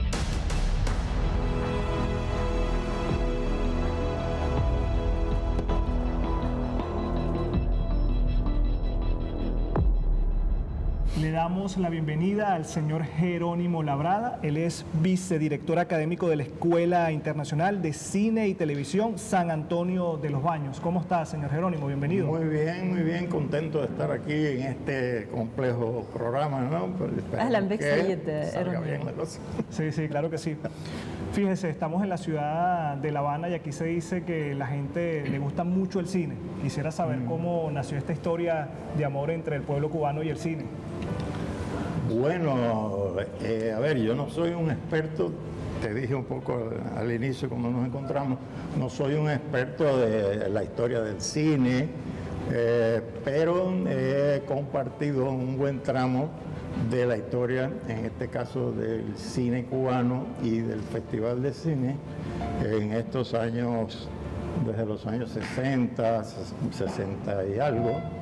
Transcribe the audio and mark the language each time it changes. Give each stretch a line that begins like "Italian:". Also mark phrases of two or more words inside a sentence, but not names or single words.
Spanish: Le damos la bienvenida al señor Jerónimo Labrada. Él es vicedirector académico de la Escuela Internacional de Cine y Televisión San Antonio de los Baños. ¿Cómo está, señor Jerónimo? Bienvenido. Muy bien, contento de estar aquí en este complejo programa, ¿no?
Arabic: أهلا بك سيد Jerónimo.
Spanish: Sí, claro que sí. Fíjese, estamos en la ciudad de La Habana y aquí se dice que la gente le gusta mucho el cine. Quisiera saber cómo nació esta historia de amor entre el pueblo cubano y el cine. Bueno, a ver, yo no soy un experto, te dije un poco al inicio cuando nos encontramos, no soy un experto de la historia del cine, pero he compartido un buen tramo de la historia, en este caso del cine cubano y del Festival de Cine, en estos años, desde los años 60, 60 y algo.